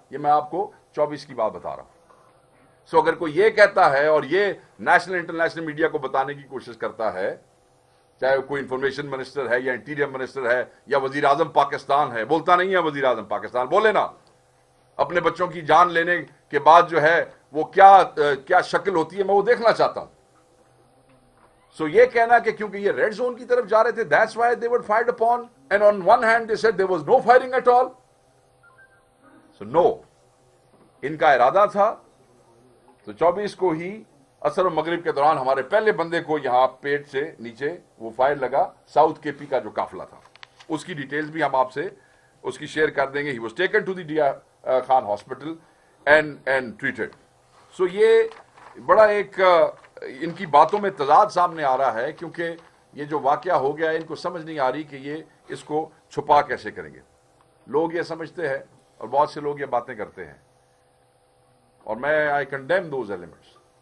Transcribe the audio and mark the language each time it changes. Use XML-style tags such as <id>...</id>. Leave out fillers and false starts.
<ur>یہ میں آپ کو 24 کی بات بتا رہا ہوں. سو اگر کوئی یہ کہتا ہے اور یہ نیشنل انٹرنیشنل میڈیا کو بتانے کی کوشش کرتا ہے, چاہے کوئی انفارمیشن منسٹر ہے یا انٹیریئر منسٹر ہے یا وزیر اعظم پاکستان ہے, بولتا نہیں ہے وزیر اعظم پاکستان, بولے نا. اپنے بچوں کی جان لینے کے بعد جو ہے وہ کیا شکل ہوتی ہے میں وہ دیکھنا چاہتا ہوں. سو یہ کہنا کہ کیونکہ یہ ریڈ زون کی طرف جا رہے تھے</ur> <en>that's why they were fired upon, and on one hand they said there was no firing at all. So no,</en> <ur>ان کا ارادہ تھا. تو 24 کو ہی عصر و مغرب کے دوران ہمارے پہلے بندے کو یہاں پیٹ سے نیچے وہ فائر لگا. ساؤتھ کے پی کا جو قافلہ تھا اس کی ڈیٹیلز بھی ہم آپ سے اس کی شیئر کر دیں گے.</ur> <en>He was taken to the ڈیا Khan hospital and treated.</en> <ur>سو یہ بڑا ایک ان کی باتوں میں تضاد سامنے آ رہا ہے کیونکہ یہ جو واقعہ ہو گیا ہے ان کو سمجھ نہیں آ رہی کہ یہ اس کو چھپا کیسے کریں گے. لوگ یہ سمجھتے ہیں اور بہت سے لوگ یہ باتیں کرتے ہیں اور میں</ur> <en>I condemn those elements.</en>